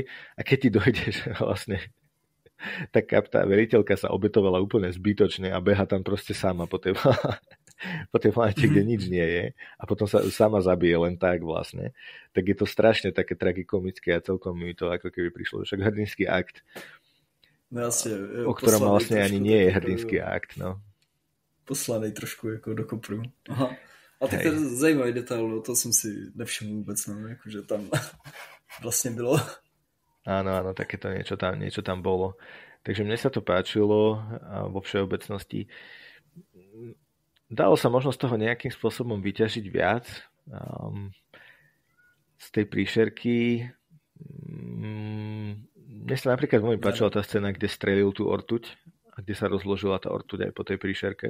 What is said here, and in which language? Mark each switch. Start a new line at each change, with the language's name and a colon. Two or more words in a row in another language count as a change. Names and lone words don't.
Slovak: A keď ti dojde, že vlastne tá veliteľka sa obetovala úplne zbytočne a beha tam proste sama po tej planete, kde nič nie je a potom sa sama zabije len tak vlastne, tak je to strašne také tragikomické a celkom mi to ako keby prišlo však hrdinský akt, o ktorom vlastne ani nie je hrdinský akt. No.
Czech: Poslanej trošku jako do kopru. Aha. A tak to je zajímavý detail, no, to jsem si nevšiml vůbec, no, jakože tam vlastně bylo.
Slovak: Áno, takéto niečo tam bolo. Takže mne sa to páčilo vo všeobecnosti. Dalo sa možno z toho nejakým spôsobom vyťažiť viac. Z tej príšerky mne sa napríklad veľmi páčila tá scéna, kde strelil tú ortuť a kde sa rozložila tá ortuť aj po tej príšerke.